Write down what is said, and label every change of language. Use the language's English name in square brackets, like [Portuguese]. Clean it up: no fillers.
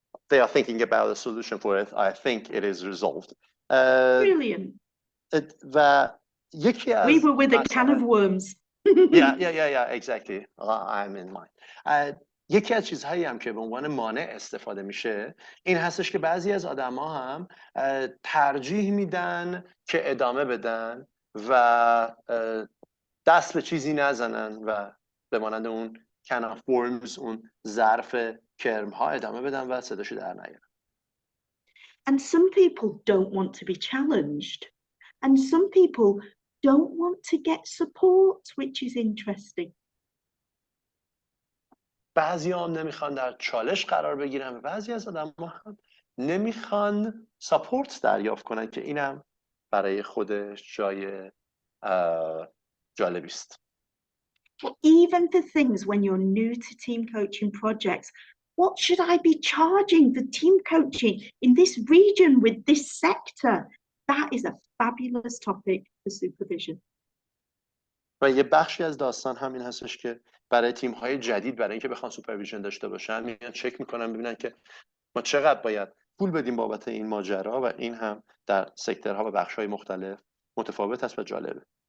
[English] They are thinking about a solution for it. I think it is resolved. Brilliant. [Persian] و یکی از [English] We were with a can of worms. Yeah, exactly. I'm in mine. [Persian] یکی از چیزهایی هم که به عنوان مانع استفاده میشه این هستش که بعضی از آدما هم ترجیح میدن که ادامه بدن و دست به چیزی نزنن و به مانند اون [English] can of worms، [Persian] اون ظرف کرم ها ادامه بدن و صداشو در نیارن. [English] And some people don't want to be challenged. And some people don't want to get support, which is interesting. [Persian] بعضی هم نمیخوان در چالش قرار بگیرن و بعضی از آدم‌ها هم نمیخوان ساپورت دریافت کنن که اینم برای خودش جای جالبی است. [English] Even for things when you're new to team coaching projects, what should I be charging for team coaching in this region with this sector? That is a fabulous topic for supervision. [Persian] و یه بخشی از داستان همین هستش که برای تیم‌های جدید برای اینکه بخوان سوپرویژن داشته باشن میان چک میکنن ببینن که ما چقدر باید پول بدیم بابت این ماجرا و این هم در سکتورها و بخش‌های مختلف متفاوت است و جالبه.